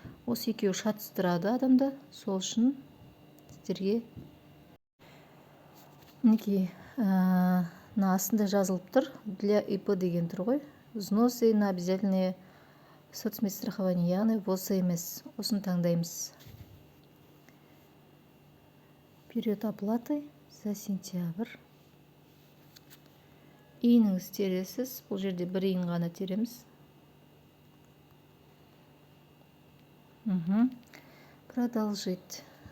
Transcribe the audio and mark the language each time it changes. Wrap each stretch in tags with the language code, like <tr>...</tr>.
<kk>Осы екеуі шатыстырады адамды. Сол үшін сіздерге мінекей астында жазылып тұр.</kk> <ru>Для ИП</ru> <kk>деген тұр ғой.</kk> <ru>Взносы на обязательное соцмедстрахование,</ru> <kk>яғни ВОС емес. Осын таңдаймыз.</kk> <ru>Период оплаты за сентябрь.</ru> <kk>Иініңіз тересіз. Бұл жерде бір иін ғана тереміз.</kk> <ru>Продолжить.</ru>